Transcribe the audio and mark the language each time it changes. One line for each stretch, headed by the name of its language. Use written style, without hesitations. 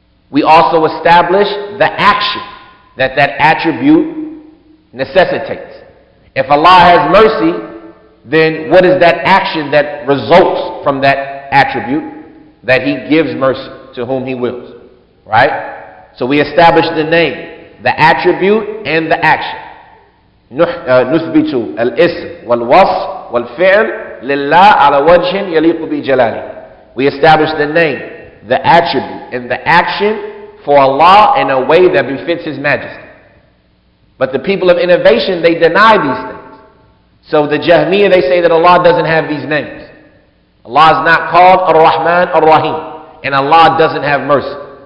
English: We also establish the action that that attribute necessitates. If Allah has mercy, then what is that action that results from that attribute? That He gives mercy to whom He wills. Right? So we establish the name, the attribute, and the action.
Arabic: نثبت الاسم والوصف والفعل لله على وجه يليق بجلاله.
English: We establish the name, the attribute, and the action for Allah in a way that befits His majesty. But the people of innovation, they deny these things. So the Jahmiyyah, they say that Allah doesn't have these names. Allah is not called Ar-Rahman Ar-Rahim, and Allah doesn't have mercy.